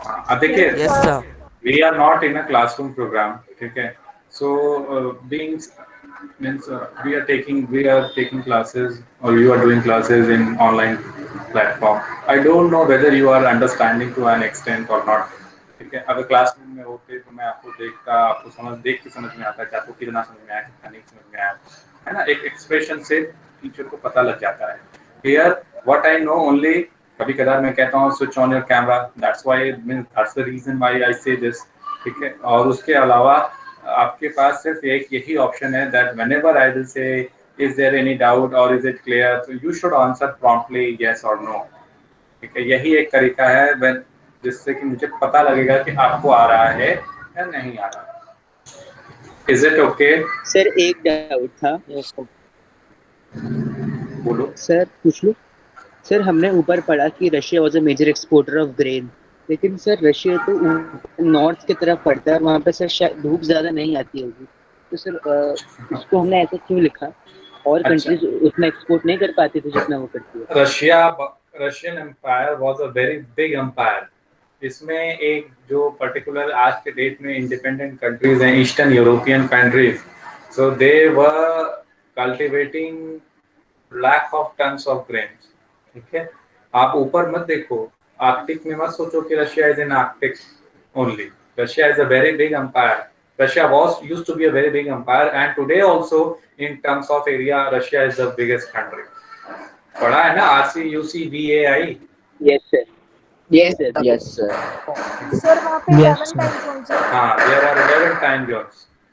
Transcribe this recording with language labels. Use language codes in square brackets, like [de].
[hi] अब देखिए, [en] Yes, sir. we are not in a classroom program, [hi] ठीक है? [en] So being means we are taking classes or you are doing classes in online platform. I don't know whether you are understanding to an extent or not. [hi] ठीक है, अगर classroom में होते तो मैं आपको देखता, आपको देख के समझ में आता कि आपको कितना समझ में आया, कितना नहीं समझ में आया, है ना? एक एक्सप्रेशन से टीचर को पता लग जाता है. [en] Here what I know only, [hi] कभी कदार मैं कहता हूँ [en] switch on your camera, that's the reason why I say this, [hi] ठीक है? और उसके अलावा आपके पास सिर्फ एक यही ऑप्शन है [en] that whenever I will say is there any doubt or is it clear, so you should answer promptly yes or no, [hi] ठीक है? यही एक तरीका है जिससे कि मुझे पता लगेगा कि आपको आ रहा है या नहीं आ रहा. [en] Is it okay? [hi] सर एक डाउट था. [en] Yes, sir. [hi] बोलो. सर पूछ लो. सर हमने ऊपर पढ़ा कि [en] Russia was a major exporter of grain, [hi] लेकिन सर रशिया तो नॉर्थ की तरफ पड़ता है, वहाँ पे सर शायद धूप ज़्यादा नहीं आती होगी, तो सर उसको हमने ऐसा क्यों लिखा? और कंट्रीज उतना एक्सपोर्ट नहीं कर पाती थी जितना वो करती है. [en] Russian empire was a very big empire. [hi] इसमें एक जो पर्टिकुलर आज के डेट में इंडिपेंडेंट कंट्रीज हैं, eastern European countries, [en] so they were cultivating lakh of tons of grains, [hi] ठीक है? आप ऊपर मत देखो, आर्कटिक में मत सोचो कि [en] Russia is in Arctic only. Russia is a very big empire. Russia used to be a very big empire, and today also in terms of area Russia is the biggest country. [hi] पढ़ा है ना RCUCVAI? [en] Yes sir. Yes, sir. Yes sir. [hi] Sir, वहाँ पे 11 time zones हैं. हाँ, [en] there are 11 time zones.